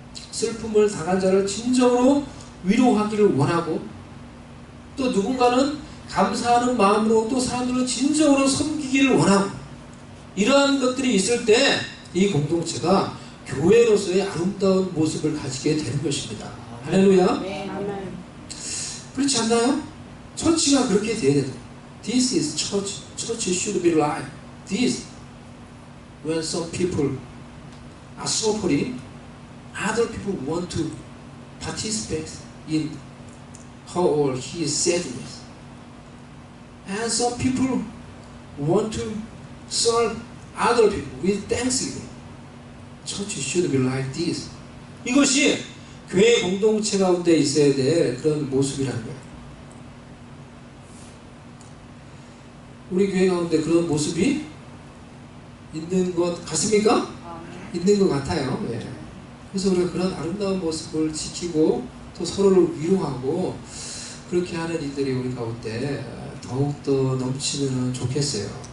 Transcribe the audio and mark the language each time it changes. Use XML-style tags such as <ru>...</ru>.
<ko>슬픔을 당한 자를 진정으로 위로하기를 원하고, 또 누군가는 감사하는 마음으로 또 사람들을 진정으로 섬기기를 원하고, 이러한 것들이 있을 때 이 공동체가 교회로서의 아름다운 모습을 가지게 되는 것입니다. 할렐루야. 네, 아멘. 그렇지 않나요? 처치가 그렇게 돼야 된다.</ko> <en>This is church. Church should be like this. When some people are suffering, other people want to participate in her or his sadness. And some people want to serve other people with thanksgiving. Church should be like this.</en> <ko>이것이 교회 공동체 가운데 있어야 될 그런 모습이라는 거예요. 우리 교회 가운데 그런 모습이 있는 것 같습니까? 있는 것 같아요. 예. 그래서 우리가 그런 아름다운 모습을 지키고 또 서로를 위로하고 그렇게 하는 일들이 우리 가운데 더욱더 넘치면 좋겠어요.</ko>